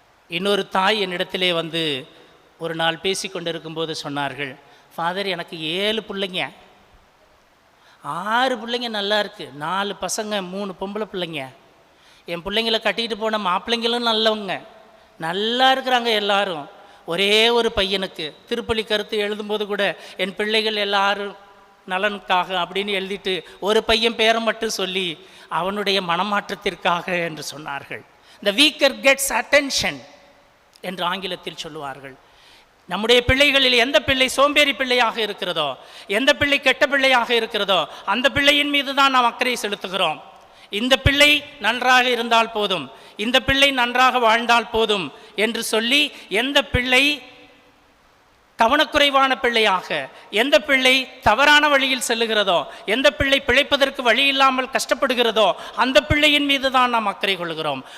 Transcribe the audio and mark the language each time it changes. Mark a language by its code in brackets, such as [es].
[ta] இன்னொரு தாய் என்னிடத்திலே வந்து ஒரு நாள் பேசி கொண்டிருக்கும்போது சொன்னார்கள், ஃபாதர் எனக்கு 7 பிள்ளைங்க, 6 பிள்ளைங்க நல்லா இருக்குது, 4 பசங்க 3 பொம்பளை பிள்ளைங்க, என் பிள்ளைங்களை கட்டிக்கிட்டு போன மாப்பிள்ளைங்களும் நல்லவங்க, நல்லா இருக்கிறாங்க எல்லாரும். ஒரே ஒரு பையனுக்கு திருப்பலி கருத்து எழுதும்போது கூட என் பிள்ளைகள் எல்லாரும் நலனுக்காக அப்படின்னு எழுதிட்டு ஒரு பையன் பேரை மட்டும் சொல்லி அவனுடைய மனமாற்றத்திற்காக என்று சொன்னார்கள். [en] The weaker gets attention [ta] என்று ஆங்கிலத்தில் சொல்லுவார்கள். நம்முடைய பிள்ளைகளில் எந்த பிள்ளை சோம்பேறி பிள்ளையாக இருக்கிறதோ, எந்த பிள்ளை கெட்ட பிள்ளையாக இருக்கிறதோ அந்த பிள்ளையின் மீது தான் நாம் அக்கறை செலுத்துகிறோம். இந்த பிள்ளை நன்றாக இருந்தால் போதும், இந்த பிள்ளை நன்றாக வாழ்ந்தால் போதும் என்று சொல்லி எந்த பிள்ளை கவனக்குறைவான பிள்ளையாக, எந்த பிள்ளை தவறான வழியில் செல்லுகிறதோ, எந்த பிள்ளை பிழைப்பதற்கு வழி இல்லாமல் கஷ்டப்படுகிறதோ அந்த பிள்ளையின் மீது தான் நாம் அக்கறை கொள்கிறோம்.